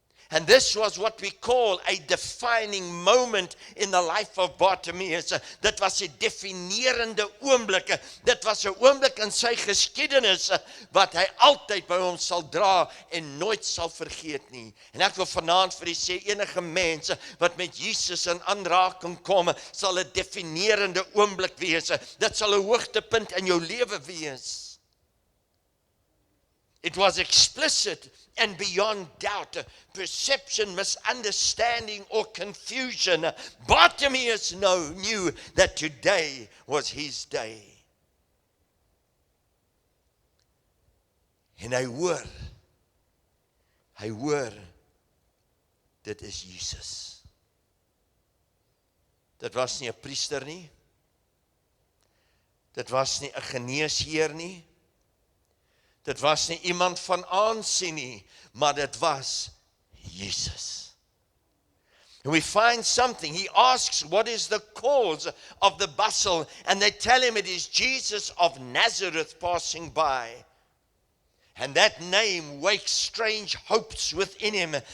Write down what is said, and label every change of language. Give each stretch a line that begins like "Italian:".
English: And this was what we call a defining moment in the life of Bartimaeus.
Afrikaans: Dit was 'n definerende oomblik. Dit was 'n oomblik in sy geskiedenis wat hy altyd by hom sal dra en nooit sal vergeet nie. En ek wil vanaand vir u sê, enige mens wat met Jesus in aanraking kom, sal 'n definerende oomblik wees. Dit sal 'n hoogtepunt in jou lewe wees.
English: It was explicit and beyond doubt, perception, misunderstanding, or confusion. Bartimaeus knew that today was his day.
Afrikaans: En hy hoor, dit is Jesus. Dit was nie 'n priester nie. Dit was nie 'n geneesheer nie. Dit was nie iemand van aansien nie, maar dit was Jesus.
English: And we find something. He asks, what is the cause of the bustle? And they tell him it is Jesus of Nazareth passing by. And that name wakes strange hopes within him.